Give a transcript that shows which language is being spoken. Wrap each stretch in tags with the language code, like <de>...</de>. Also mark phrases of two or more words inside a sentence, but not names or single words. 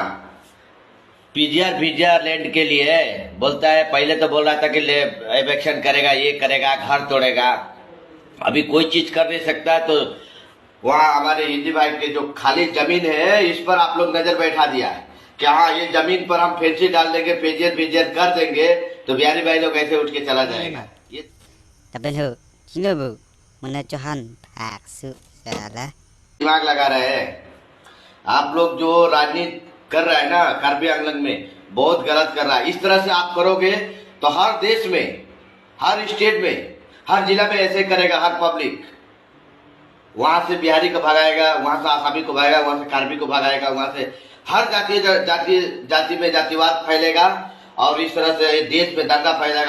<hi>पीजीआर लैंड के लिए बोलता है, पहले तो बोल रहा था कि इलेक्शन करेगा, ये करेगा, घर तोड़ेगा। अभी कोई चीज कर नहीं सकता। तो वहाँ हमारे हिंदी भाई के जो खाली जमीन है इस पर आप लोग नजर बैठा दिया है कि हाँ ये जमीन पर हम फेंसी डाल देंगे, पीजीआर कर देंगे तो बिहारी भाई लोग ऐसे उठ के चला जाएगा। ये tapi lu kilo bu mana Johan pak su salah दिमाग लगा रहे हैं आप लोग। जो राजनीति कर रहा है ना कार्बी आंगलन में, बहुत गलत कर रहा है। इस तरह से आप करोगे तो हर देश में, हर स्टेट में, हर जिला में ऐसे करेगा। हर पब्लिक वहां से बिहारी को भगाएगा, वहां से आसामी को भगाएगा, वहां से कार्बी को भगाएगा, वहां से हर जाति में जातिवाद फैलेगा और इस तरह से देश में दंगा फैलेगा।</hi>